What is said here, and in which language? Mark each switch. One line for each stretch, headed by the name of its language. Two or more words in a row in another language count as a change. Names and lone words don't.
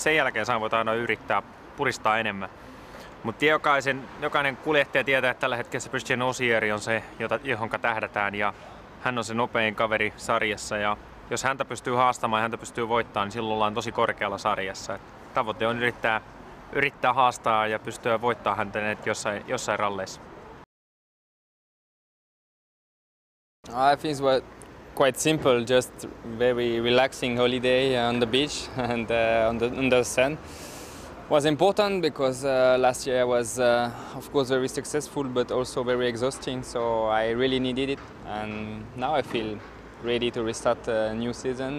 Finnish: Sen jälkeen sä voit aina yrittää puristaa enemmän. Mutta jokainen kuljettaja tietää, että tällä hetkellä Sébastien Ogier on se, johonka tähdätään, ja hän on se nopein kaveri sarjassa, ja jos häntä pystyy haastamaan ja häntä pystyy voittamaan, niin silloin ollaan tosi korkealla sarjassa. Et tavoite on yrittää haastaa ja pystyä voittamaan häntä jossain ralleissa.
English: I think it was quite simple, just very relaxing holiday on the beach and on the sun. Was important because last year was of course very successful but also very exhausting, so I really needed it, and now I feel ready to restart a new season.